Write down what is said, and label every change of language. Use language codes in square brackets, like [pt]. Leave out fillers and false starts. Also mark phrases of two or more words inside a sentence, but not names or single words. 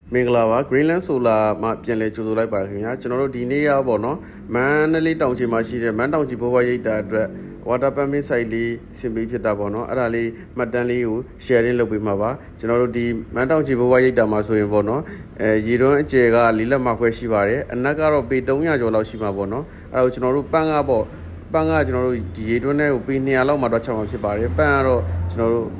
[my] မင်္ဂလာပါ Greenland Solar မှာပြန်လဲကြိုဆိုလိုက်ပါခင်ဗျာကျွန်တော်တို့ဒီနေ့ရပေါ့နော်မန္တလေးတောင်ချီမှာရှိတဲ့မန်းတောင်ချီဘိုးဘွားရိပ်တာအတွက် [en] water permit site [my] လေးဆင်ပေးဖြစ်တာပေါ့နော်အဲ့ဒါလေးမှတ်တမ်းလေးကို sharing လုပ်ပေးမှာပါကျွန်တော်တို့ဒီမန်းတောင်ချီဘိုးဘွားရိပ်တာမှာဆိုရင်ပေါ့နော် ရေတွန်းအကျယ်က4လက်မခွဲရှိပါတယ်အနက်ကတော့ပေ300ကျော်လောက်ရှိမှာပေါ့နော်အဲ့ဒါကိုကျွန်တော်တို့ပန်းကပေါ့ပန်းကကျွန်တော်တို့ဒီရေတွန်းထဲကိုပေ200လောက်မှတော့ချမှာဖြစ်ပါတယ်ပန်းကတော့ကျွန်တော်တို့